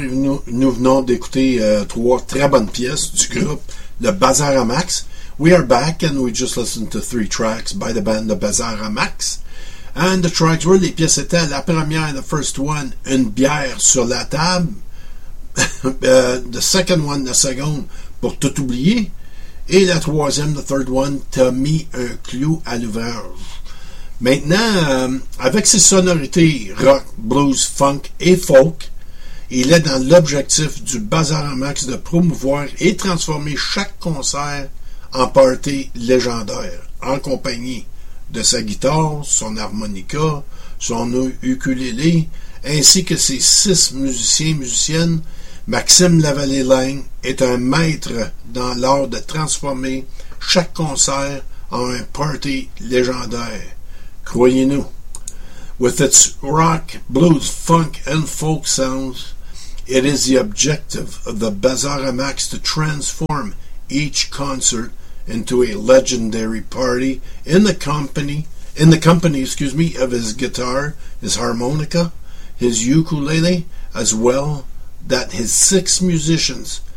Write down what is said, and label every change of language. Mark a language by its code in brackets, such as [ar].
[fr] Nous venons d'écouter trois très bonnes pièces du groupe Le Bazar à Max. [en] We are back and we just listened to three tracks by the band Le Bazar à Max. And the tracks were, [fr] les pièces étaient la première, [en] the first one, Une bière sur la table. The second one, [fr] la seconde, [en] Pour tout oublier. [fr] Et la troisième, [en] the third one, [fr] T'as mis un clou à l'ouvrage. Maintenant, avec ses sonorités rock, blues, funk et folk, il est dans l'objectif du Bazar à Max de promouvoir et transformer chaque concert en party légendaire, en compagnie de sa guitare, son harmonica, son ukulélé, ainsi que ses six musiciens et musiciennes. Maxime Lavallée-Lang est un maître dans l'art de transformer chaque concert en un party légendaire. Croyez-nous, [en] with its rock, blues, funk, and folk sounds, it is the objective of the Bazar à Max to transform each concert into a legendary party in the company, of his guitar, his harmonica, his ukulele, as well that his six musicians.